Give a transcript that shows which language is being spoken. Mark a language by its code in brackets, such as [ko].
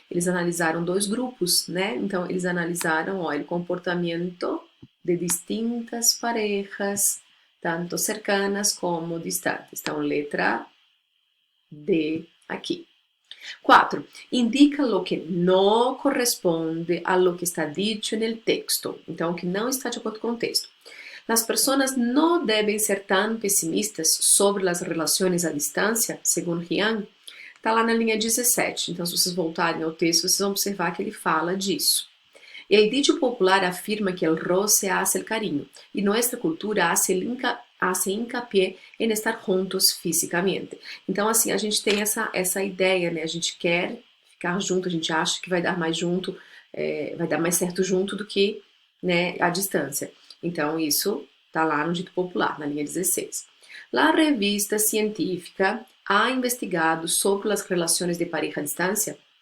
[pt] Eles analisaram dois grupos, né? Então, eles analisaram o comportamento de [es] distintas parejas, tanto cercanas como distantes. [pt] Então, letra D aqui. 4. [es] Indica lo que não corresponde a lo que está dicho en el texto. [pt] Então, o que não está de acordo com o texto. [es] Las personas no deben ser tan pesimistas sobre las relaciones a distancia, segundo Rian. [pt] Está lá na linha 17. Então, se vocês voltarem ao texto, vocês vão observar que ele fala disso. [es] El dicho popular afirma que el roce hace el cariño, y nuestra cultura hace hincapié [pt] em estar juntos fisicamente. Então, assim, a gente tem essa ideia, né? A gente quer ficar junto, a gente acha que vai dar mais junto, vai dar mais certo junto do que, né, à distância. Então, isso está lá no dito popular, na linha 16. [es] La revista científica ha investigado sobre [pt] as relações de pareja à distância.